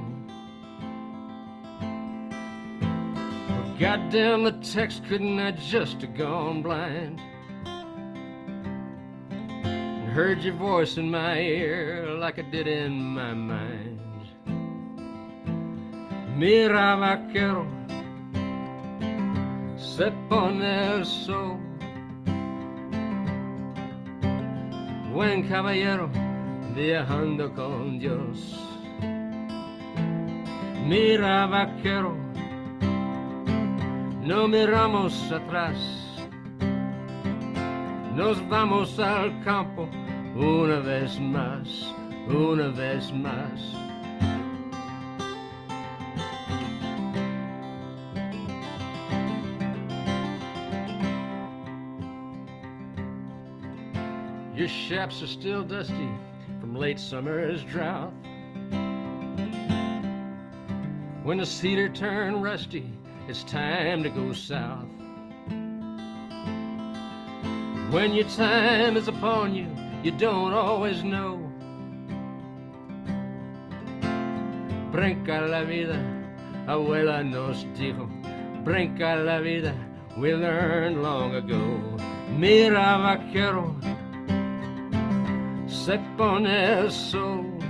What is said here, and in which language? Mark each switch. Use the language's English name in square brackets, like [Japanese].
[English] Well, goddamn, the text couldn't I just have gone blind and heard your voice in my ear like I did in my mind. [Spanish] Mira vaquero, se pone el sol. Buen caballero, viajando con Dios. Mira vaquero, no miramos atrás. Nos vamos al campo una vez más, una vez más. [English] Your chaps are still dusty from late summer's drought. When the cedar turn rusty, it's time to go south. When your time is upon you, you don't always know. [Spanish] Brinca la vida, abuela nos dijo. Brinca la vida, [English] we learned long ago. [Spanish] Mira vaquero, se pone el sol.